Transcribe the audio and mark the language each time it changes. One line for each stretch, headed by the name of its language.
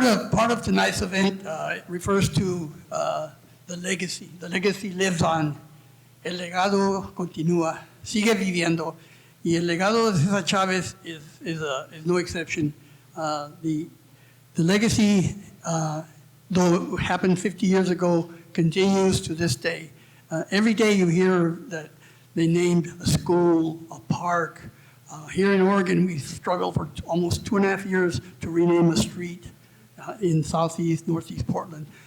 English: Part of tonight's event refers to the legacy. The legacy lives on.
Spanish: El legado continúa, sigue viviendo. Y el legado de César Chávez
English: is no exception. The legacy, though it happened 50 years ago, continues to this day. Every day you hear that they named a school, a park. Here in Oregon, we struggled for almost 2.5 years to rename a street in southeast, northeast Portland.